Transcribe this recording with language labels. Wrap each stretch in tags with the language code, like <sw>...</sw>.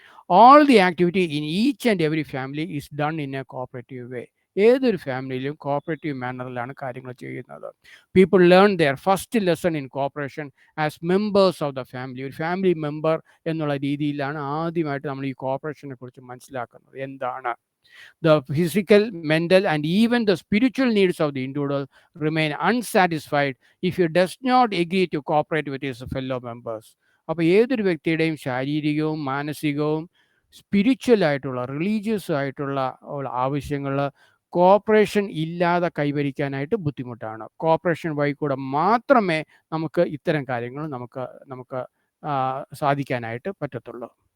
<en>All the activity in each and every family is done in a cooperative way.</en> <ml>ഏതൊരു ഫാമിലിയിലും cooperative മാനറിലാണ് കാര്യങ്ങൾ ചെയ്യുന്നത്.</ml> <en>People learn their first lesson in cooperation as members of the family.</en> <ml>ഒരു family member എന്നുള്ള രീതിയിലാണ് ആദ്യമായിട്ട് നമ്മൾ ഈ കോപ്പറേഷനെ കുറിച്ച് മനസ്സിലാക്കുന്നത്. എന്താണ്?</ml> <en>The physical, mental, and even the spiritual needs of the individual remain unsatisfied if he does not agree to cooperate with his fellow members.</en> <ml>അപ്പോൾ ഏതൊരു വ്യക്തിയുടെയും ശാരീരികവും മാനസികവും സ്പിരിച്വൽ ആയിട്ടുള്ള, റിലീജിയസ് ആയിട്ടുള്ള ആവശ്യങ്ങൾ കോപ്പറേഷൻ ഇല്ലാതെ കൈവരിക്കാനായിട്ട് ബുദ്ധിമുട്ടാണ്. കോപ്പറേഷൻ വഴി കൂടെ മാത്രമേ നമുക്ക് ഇത്തരം കാര്യങ്ങൾ നമുക്ക് സാധിക്കാനായിട്ട് പറ്റത്തുള്ളൂ.</ml>